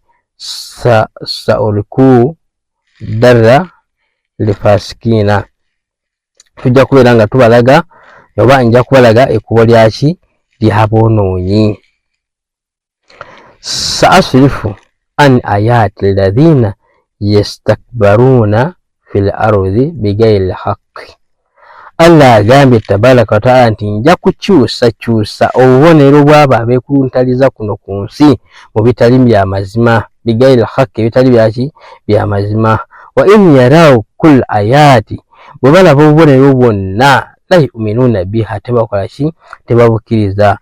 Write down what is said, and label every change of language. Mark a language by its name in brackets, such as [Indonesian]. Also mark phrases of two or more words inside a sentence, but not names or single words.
[Arabic] سأريكم دار الفاسقين [Ganda] tujja kubeera nga tubalaga oba nja kubalaga ekkubo lyaki ly'aboonoonyi. [Arabic] سأصرف عن آياتي الذين يتكبرون في الأرض بغير الحق. [Ganda] Allah agambye [Arabic] تبارك وتعالى [Ganda] nti nja kukyusa obubonero bw'abo abeekuluntaliza kuno ku nsi mu bitali bya mazima [Arabic] بغير حق [Ganda] ebitali byaki bya mazima. [Arabic] وإن يروا كل آية [Ganda] bwe balaba obubonero bwonna [Arabic] لا يؤمنون بها [Ganda] tebakola ki tebabukkiriza.